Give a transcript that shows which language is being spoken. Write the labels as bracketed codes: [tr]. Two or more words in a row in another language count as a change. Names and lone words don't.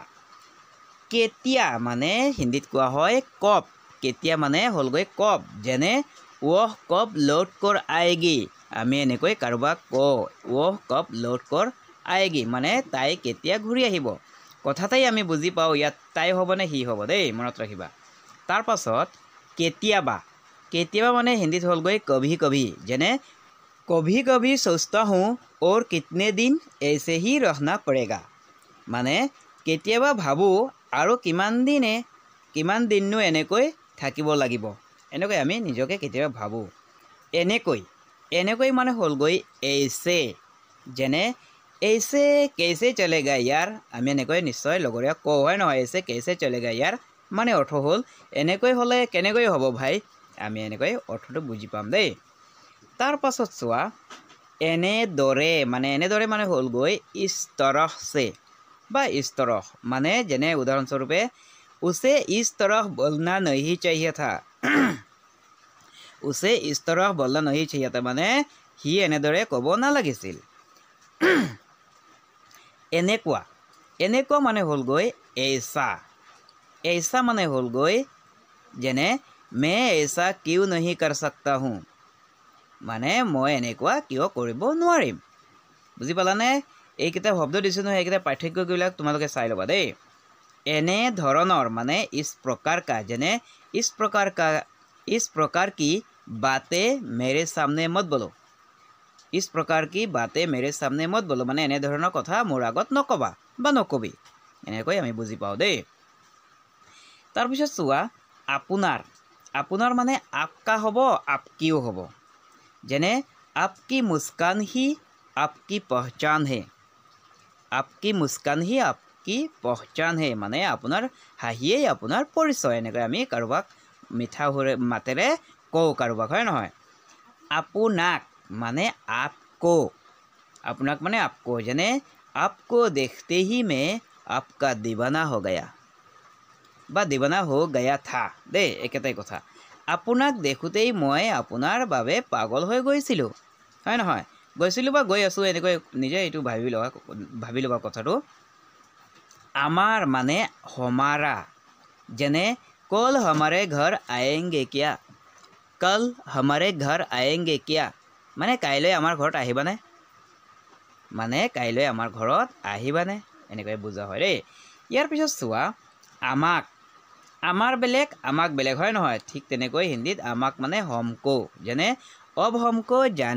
[as] কেতিয়া মানে হিন্দীত কোৱা হয় কব কেতিয়া মানে হ'লগৈ কব যেনে [hi] वह कब लौट कर आएगी [as] আমি এনেকৈ কাৰোবাক কওঁ [hi] वह कब लौट कर आएगी [as] মানে তাই কেতিয়া ঘূৰি আহিব কথাতেই আমি বুজি পাওঁ ইয়াত তাই হ'ব নে সি হ'ব দেই মনত ৰাখিবা। তাৰ পাছত কেতিয়াবা কেতিয়াবা মানে হিন্দীত হ'লগৈ [hi] कभी कभी [as] যেনে [hi] कभी कभी सोचता हूँ और कितने दिन ऐसे ही रहना पड़ेगा [as] মানে কেতিয়াবা ভাবোঁ আৰু কিমান দিননো এনেকৈ থাকিব লাগিব এনেকৈ আমি নিজকে কেতিয়াবা ভাবোঁ। এনেকৈ মানে হ'লগৈ ऐसे যেনে [hi] ऐसे कैसे चलेगा यार [as] আমি এনেকৈ নিশ্চয় লগৰীয়াক কওঁ হয় নহয় [hi] ऐसे कैसे चलेगा यार [as] মানে অৰ্থ হ'ল এনেকৈ হ'লে কেনেকৈ হ'ব ভাই আমি এনেকৈ অৰ্থটো বুজি পাম দেই। তাৰ পাছত চোৱা এনেদৰে মানে হ'লগৈ [hi] इस तरह से [as] বা [hi] इस तरह [as] মানে যেনে উদাহৰণস্বৰূপে [hi] उसे इस तरह बोलना नहीं चाहिए था उसे इस तरह बोलना नहीं चाहिए था [as] মানে সি এনেদৰে ক'ব নালাগিছিল। এনেকুৱা মানে হ'লগৈ ऐसा মানে হ'লগৈ যেনে [hi] मैं ऐसा क्यों नहीं कर सकता हूँ [as] মানে মই এনেকুৱা কিয় কৰিব নোৱাৰিম বুজি পালানে। এইকেইটা শব্দ দিছোঁ নহয় এইকেইটা পাৰ্থক্যবিলাক তোমালোকে চাই ল'বা দেই। এনে ধৰণৰ মানে [hi] इस प्रकार का [as] যেনে [hi] इस प्रकार की बातें मेरे सामने मत बोलो इस प्रकार की बातें मेरे सामने मत बोलो [as] মানে এনে ধৰণৰ কথা মোৰ আগত নক'বা বা নকবি এনেকৈ আমি বুজি পাওঁ দেই। তাৰপিছত চোৱা আপোনাৰ আপোনাৰ মানে আপকা হ'ব আপকিও হ'ব যেনে [hi] आपकी मुस्कान ही आपकी पहचान है आपकी मुस्कान ही आपकी पहचान है [as] মানে আপোনাৰ হাঁহিয়েই আপোনাৰ পৰিচয় এনেকৈ আমি কাৰোবাক মিঠা মাতেৰে কওঁ কাৰোবাক হয় নহয় আপোনাক মানে आपको আপোনাক মানে आपको যেনে [hi] आपको देखते ही मैं आपका दीवाना हो गया [as] বা [hi] दीवाना हो गया था [as] দেই একেটাই কথা আপোনাক দেখোতেই মই আপোনাৰ বাবে পাগল হৈ গৈছিলোঁ হয় নহয় গৈছিলোঁ বা গৈ আছোঁ এনেকৈ নিজে এইটো ভাবি ল'বা কথাটো আমাৰ মানে हमारा যেনে [hi] कल हमारे घर आएंगे क्या कल हमारे घर आएंगे क्या [as] মানে কাইলৈ আমাৰ ঘৰত আহিবানে মানে কাইলৈ আমাৰ ঘৰত আহিবানে এনেকৈ বুজা হয় দেই ইয়াৰ পিছত চোৱা আমাক আমাৰ বেলেগ আমাক বেলেগ হয় নহয় ঠিক তেনেকৈ হিন্দীত আমাক মানে हमको যেনে [hi] अब हमको जाने